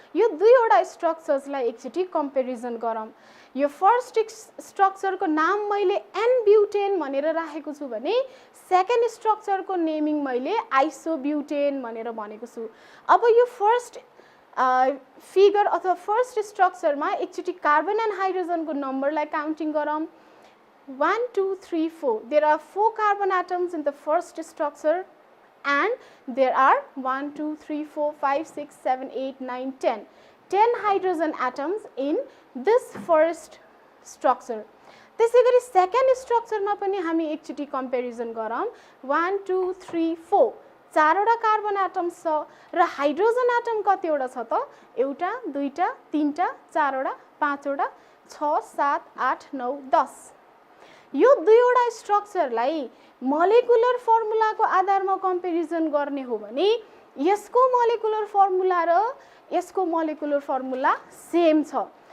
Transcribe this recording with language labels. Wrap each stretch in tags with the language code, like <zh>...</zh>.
<ne>यो दुईवटा स्ट्रक्चर्सलाई एकचोटि कम्पेरिजन गरौँ। यो फर्स्ट स्ट्रक्चरको नाम मैले एन ब्युटेन भनेर राखेको छु भने सेकेन्ड स्ट्रक्चरको नेमिङ मैले आइसोब्युटेन भनेर भनेको छु। अब यो फर्स्ट फिगर अथवा फर्स्ट स्ट्रक्चरमा एकचोटि कार्बन एन्ड हाइड्रोजनको नम्बरलाई काउन्टिङ गरौँ।</ne> <en>1 2 3 4 there are 4 carbon atoms in the first structure and there are 1 2 3 4 5 6 7 8 9 10 hydrogen atoms in this first structure.</en> <ne>त्यसैगरी सेकेन्ड स्ट्रक्चरमा पनि हामी एकचोटि कम्पेरिजन गरौँ। 1 2 3 4 चारवटा कार्बन एटम्स छ र हाइड्रोजन एटम कतिवटा छ त? एउटा, दुईटा, तीनटा, चारवटा, पाँचवटा, 6 7 8 9 10। यो दुईवटा स्ट्रक्चरलाई मोलेकुलर फर्मुलाको आधारमा कम्पेरिजन गर्ने हो भने यसको मोलेकुलर फर्मुला र यसको मोलेकुलर फर्मुला सेम छ।</ne>